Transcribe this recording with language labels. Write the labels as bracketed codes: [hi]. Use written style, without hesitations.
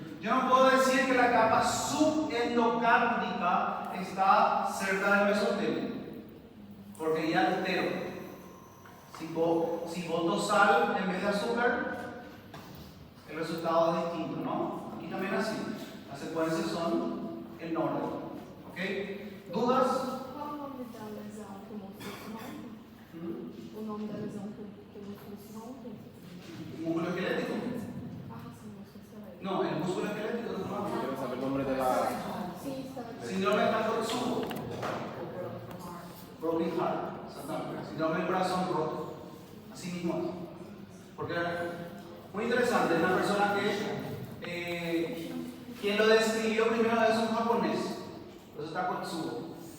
[es] Yo no puedo decir que la capa subendocárdica está cerca del mesotelio, porque ya altero. Si boto sal en vez de azúcar, el resultado es distinto, ¿no? Aquí también así. Las secuencias son en orden. ¿Ok? ¿Dudas? [pt] Qual o nome da lesão que o músculo se rompe? O nome da lesão que o músculo se rompe? [es] ¿Músculo esquelético? [pt] Ah, sim, músculo esquelético. [es] No, el músculo esquelético no se llama. Quiero saber el nombre de la. [pt] Sim, está aqui. [es] Síndrome de Takotsubo. Broken heart. Exactamente. Síndrome del corazón roto. Así mismo es. Porque muy interesante, es una persona que quien lo describió primero es un japonés. Eso está Takotsubo.